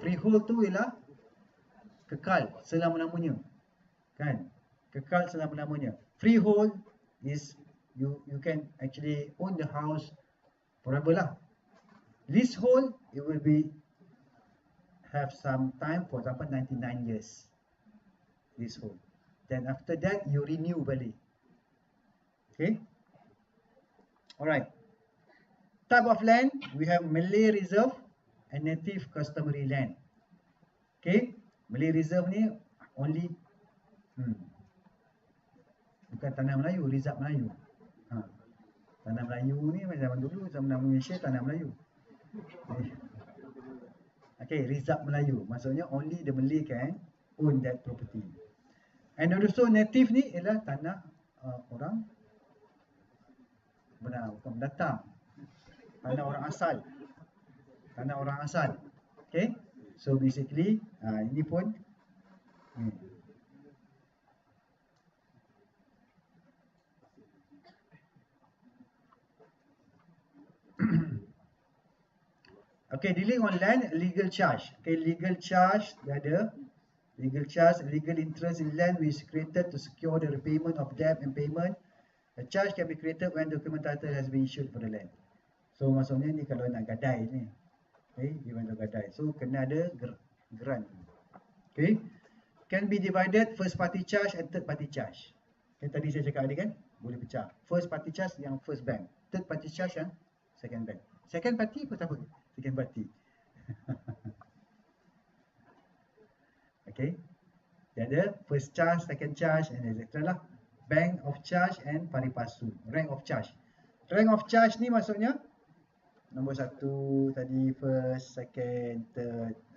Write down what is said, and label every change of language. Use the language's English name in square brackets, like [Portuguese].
[Malay] Freehold tu ialah kekal selama-lamanya. Kan? Kekal selama-lamanya. [English] Freehold is you can actually own the house forever lah. Leasehold, it will be have some time, for example 99 years leasehold. Then after that you renew [Malay] balik. [English] Okay. Alright. Type of land, we have Malay Reserve and Native Customary Land. [Malay] Okay. Malay Reserve ni only bukan tanah Melayu, Reserve Melayu. Tanah Melayu ni macam zaman dulu, zaman Malaysia tanah Melayu. Okay, Reserve Melayu. Maksudnya [English] only the Malay can own that property. And also [Malay] native ni ialah tanah orang bukan pendatang. Tanah orang asal. Tanah orang asal. Okay. [English] So basically [Malay] ini pun [English] okay, dealing on land, legal charge. Okay, legal charge, [Malay] dia ada [English] legal charge, legal interest in land which is created to secure the repayment of debt and payment. The charge can be created when document title has been issued for the land. So [Malay] maksudnya ni kalau nak gadai ni, [English] okay, you want to gadai, so [Malay] kena ada [English] grant. Okay, can be divided first party charge and third party charge. [Malay] Okay, tadi saya cakap tadi kan, boleh pecah. [English] First party charge yang first bank, third party charge yang second bank. Second party [Malay] pun tak apa, [English] second party. Okay, [Malay] dia ada [English] first charge, second charge and etc lah. Bank of charge and pari passu. Rank of charge. Rank of charge [Malay] ni maksudnya nombor satu tadi, [English] first, second, third.